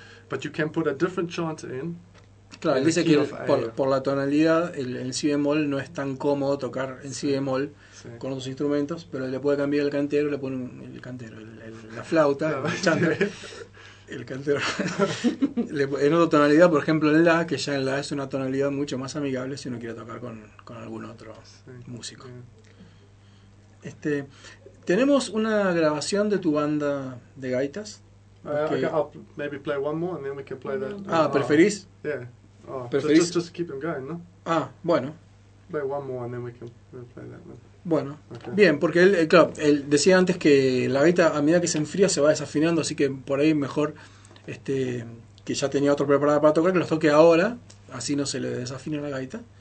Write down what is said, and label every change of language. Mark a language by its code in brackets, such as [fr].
[en] But you can put a different chant in. [es] Claro, él dice que por la tonalidad, el si bemol no es tan cómodo tocar en si bemol con otros instrumentos, pero le puede cambiar el cantero, le pone la flauta, el chanter. El cantero. En otra tonalidad, por ejemplo, en la, que ya en la es una tonalidad mucho más amigable si uno quiere tocar con algún otro músico. Tenemos una grabación de tu banda de gaitas. [en] I'll maybe play one more and then we can play that. [es] Ah, ¿preferís? [en] Yeah. ¿Preferís? Just keep them going, no? [es] Ah, bueno. [en] Play one more and then we can play that one. [es] Bueno, okay. Bien, porque él decía antes que la gaita a medida que se enfría se va desafinando, así que por ahí mejor que ya tenía otro preparado para tocar, que los toque ahora, así no se le desafina la gaita.